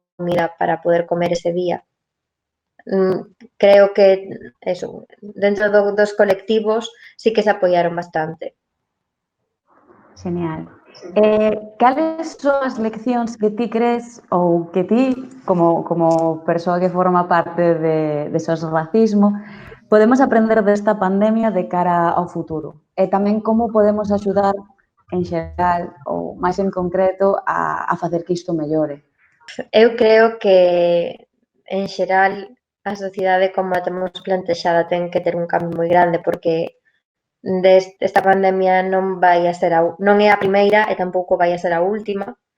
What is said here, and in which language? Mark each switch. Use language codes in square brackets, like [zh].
[es] comida para poder comer ese día. Creo que eso, dentro dos colectivos sí que se apoyaron bastante. [gl] Genial. Cales son as leccións que ti crees ou que ti, como persoa que forma parte de SOS Racismo, podemos aprender desta pandemia de cara ao futuro? E tamén como podemos axudar en xeral ou máis en concreto a facer que isto mellore? Eu creo que, en xeral, a sociedade como a temos plantexada ten que ter un cambio moi grande porque esta pandemia non vai a ser non é a primeira e tampouco vai a ser a última.